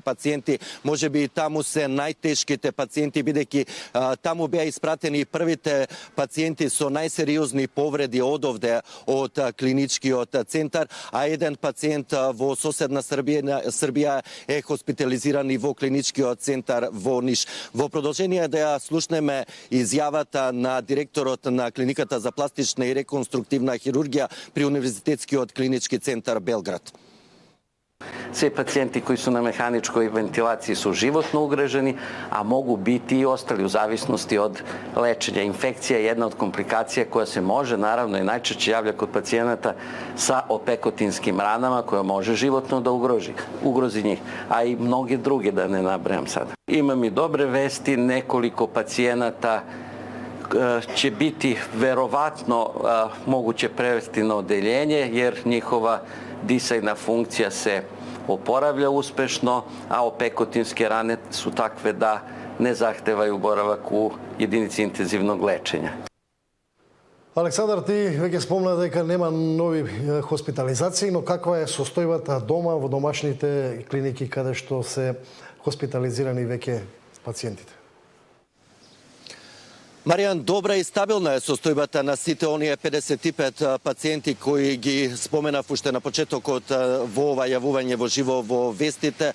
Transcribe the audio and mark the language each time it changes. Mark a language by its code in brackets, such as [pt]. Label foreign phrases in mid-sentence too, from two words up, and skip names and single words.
[mk] Можеби и таму се најтешките пациенти, бидејќи таму беа испратени првите пациенти со најсериозни повреди одовде од клиничкиот центар, а еден пациент во соседна Србија е хоспитализиран и во клиничкиот центар во Ниш. Во продолжение да ја слушнеме изјавата на директорот на клиниката за пластична и реконструктивна хирургија при Универзитетскиот клинички центар Белград. [sr] Sve pacijenti koji su na mehaničkoj ventilaciji su životno ugroženi, a mogu biti i ostali u zavisnosti od lečenja. Infekcija je jedna od komplikacija koja se može, naravno i najčešće javlja kod pacijenata sa opekotinskim ranama koja može životno da ugrozi njih, a i mnoge druge da ne nabrajam sada. Imam i dobre vesti, nekoliko pacijenata će biti verovatno moguće prevesti na odeljenje jer njihova disajna funkcija se oporavlja uspešno, a opekotinske rane su takve da ne zahtevaju boravak u jedinici intenzivnog lečenja. [mk] Александар, ти веќе спомна дека нема нови хоспитализации, но каква е состојбата дома во домашните клиники каде што се хоспитализирани веќе пациентите? Маријан, добра и стабилна е состојбата на сите оние 55 пациенти кои ги споменав уште на почетокот во ова јавување во живо во вестите.